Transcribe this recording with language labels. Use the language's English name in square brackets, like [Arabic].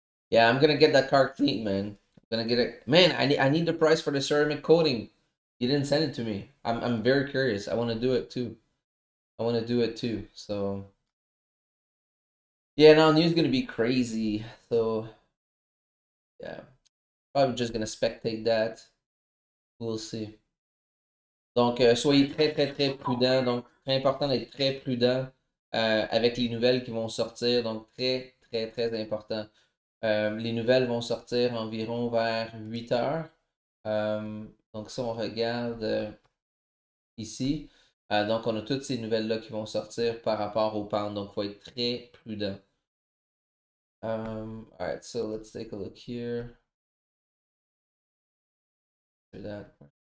[English] Yeah, I'm gonna get that car clean, man. I'm gonna get it. Man, I need the price for the ceramic coating. You didn't send it to me. I'm very curious. I want to do it too. I want to do it too. So yeah, now news gonna be crazy. So yeah, probably just gonna spectate that. We'll see. [French] Donc, soyez très, très, très prudents. Donc, très important d'être très prudent avec les nouvelles qui vont sortir. Donc, très, très, très important. Les nouvelles vont sortir environ vers 8 heures. Donc, ça, on regarde ici. Donc, on a toutes ces nouvelles-là qui vont sortir par rapport au pound. Donc, il faut être très prudent. [English] All right, so let's take a look here. Do that.